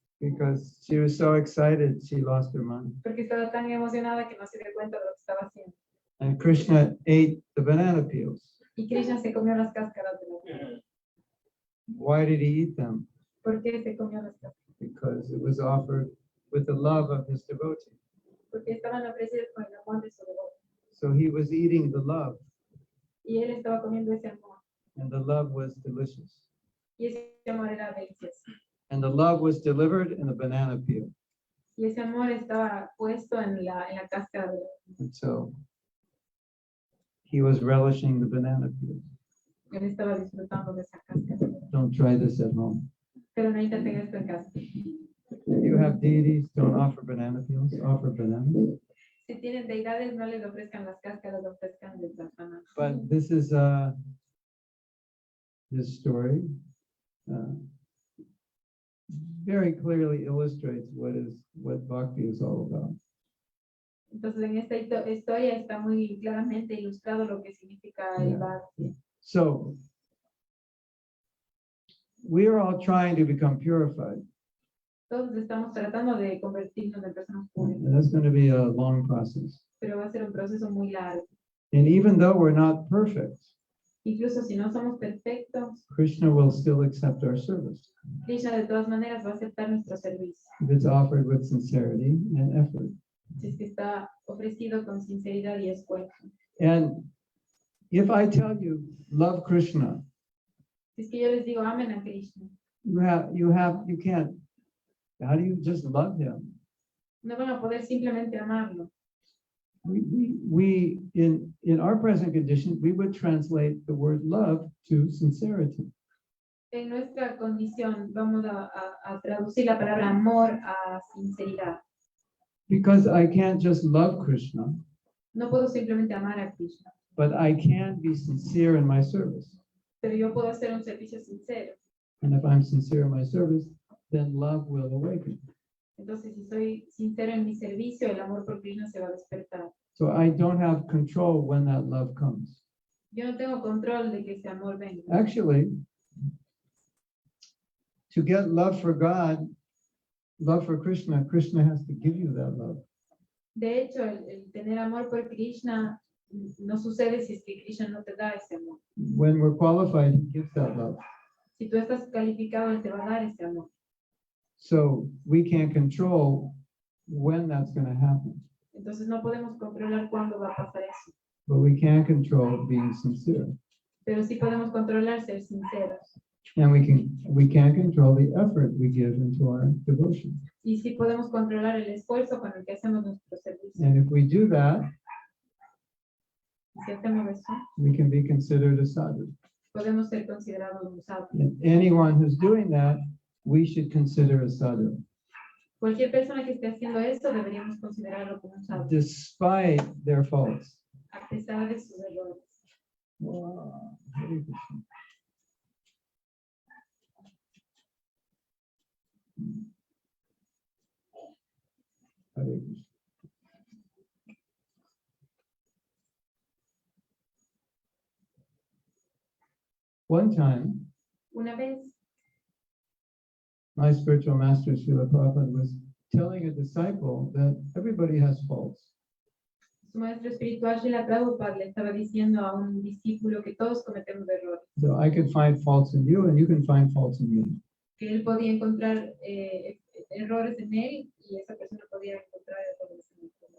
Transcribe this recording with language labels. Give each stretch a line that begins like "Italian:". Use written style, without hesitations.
English: Because she was so excited, she lost her mind.
Spanish: porque estaba tan emocionada que no se dio cuenta de lo que estaba haciendo.
English: And Krishna ate the banana peels.
Spanish: Y Krishna se comió las cáscaras de la banana.
English: Why did he eat them?
Spanish: ¿Por qué se comió las cáscaras?
English: Because it was offered with the love of his devotee.
Spanish: Porque estaban ofrecidas con el amor de su devoto.
English: So he was eating the love,
Spanish: Y él estaba comiendo ese amor.
English: and the love was delicious.
Spanish: Y ese amor era delicioso.
English: And the love was delivered in the banana peel.
Spanish: Y ese amor estaba puesto en la cáscara de la banana.
English: And so he was relishing the banana peel.
Spanish: Él estaba disfrutando de esa cáscara.
English: Don't try this at home.
Spanish: Pero no intenten esto en casa.
English: If you have deities, don't offer banana peels, offer bananas.
Spanish: Si tienen deidades, no les ofrezcan las cáscaras, ofrezcan las bananas.
English: But this is this story very clearly illustrates what bhakti is all about.
Spanish: Entonces, en esta historia está muy claramente ilustrado lo que significa el bhakti.
English: So we are all trying to become purified,
Spanish: Todos estamos tratando de convertirnos en personas públicas,
English: and that's going to be a long process.
Spanish: pero va a ser un proceso muy largo.
English: And even though we're not perfect,
Spanish: Incluso si no somos perfectos,
English: Krishna will still accept our service
Spanish: Krishna de todas maneras va a aceptar nuestro servicio.
English: if it's offered with sincerity and effort.
Spanish: Si es que está ofrecido con sinceridad y esfuerzo.
English: And if I tell you, love Krishna,
Spanish: Si es que yo les digo, amen a Krishna,
English: you can't, how do you just love him?
Spanish: no van a poder simplemente amarlo.
English: We in our present condition, we would translate the word love to sincerity.
Spanish: En nuestra condición vamos a traducir la palabra amor a sinceridad.
English: Because I can't just love Krishna,
Spanish: No puedo simplemente amar a Krishna,
English: but I can be sincere in my service.
Spanish: pero yo puedo hacer un servicio sincero.
English: And if I'm sincere in my service, then love will awaken.
Spanish: Entonces, si soy sincero en mi servicio, el amor por Krishna se va a despertar.
English: So I don't have control when that love comes.
Spanish: Yo no tengo control de que ese amor venga.
English: Actually, to get love for God, love for Krishna, Krishna has to give you that love.
Spanish: De hecho, el tener amor por Krishna no sucede si es que Krishna no te da ese amor.
English: When we're qualified, he gives that love.
Spanish: Si tú estás calificado, él te va a dar ese amor.
English: So we can't control when that's going to happen,
Spanish: Entonces no podemos controlar cuándo va a pasar eso,
English: but we can control being sincere.
Spanish: pero sí podemos controlar ser sinceros.
English: And we can control the effort we give into our devotion.
Spanish: Y sí podemos controlar el esfuerzo con el que hacemos nuestro servicio.
English: And if we do that,
Spanish: Y si hacemos eso,
English: we can be considered a sadhu.
Spanish: podemos ser considerados un sadhu.
English: And anyone who's doing that, we should consider a sadhu,
Spanish: Cualquier persona que esté haciendo eso, deberíamos considerarlo como un sadhu,
English: despite their faults.
Spanish: a pesar de sus errores.
English: Wow. Hare Krishna.
Sanskrit: Hare Krishna.
English: One time,
Spanish: Una vez,
English: my spiritual master, Srila Prabhupada, was telling a disciple that everybody has faults.
Spanish: su maestro espiritual, Srila Prabhupada, le estaba diciendo a un discípulo que todos cometemos errores,
English: So I could find faults in you and you can find faults in me.
Spanish: que él podía encontrar errores en él y esa persona podía encontrar errores en él.